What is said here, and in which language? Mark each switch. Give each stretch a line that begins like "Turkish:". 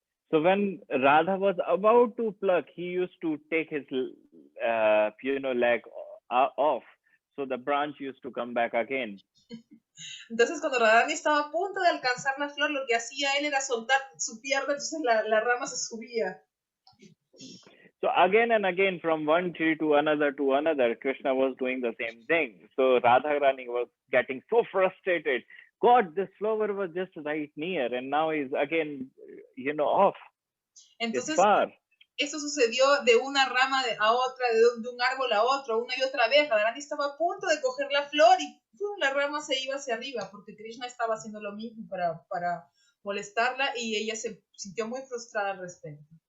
English: So when Radha was about to pluck, he used to take his leg off, so the branch used to come back again.
Spanish: Entonces cuando Radharani estaba a punto de alcanzar la flor, lo que hacía él era soltar su pierna, entonces la rama se subía.
English: So again and again, from one tree to another, Krishna was doing the same thing. So Radharani was getting so frustrated. God, this flower was just right near, and now he's again, off.
Spanish: Entonces,
English: it's far.
Spanish: Eso sucedió de una rama a otra, de un árbol a otro, una y otra vez. Radharani estaba a punto de coger la flor y la rama se iba hacia arriba, porque Krishna estaba haciendo lo mismo para molestarla y ella se sintió muy frustrada al respecto.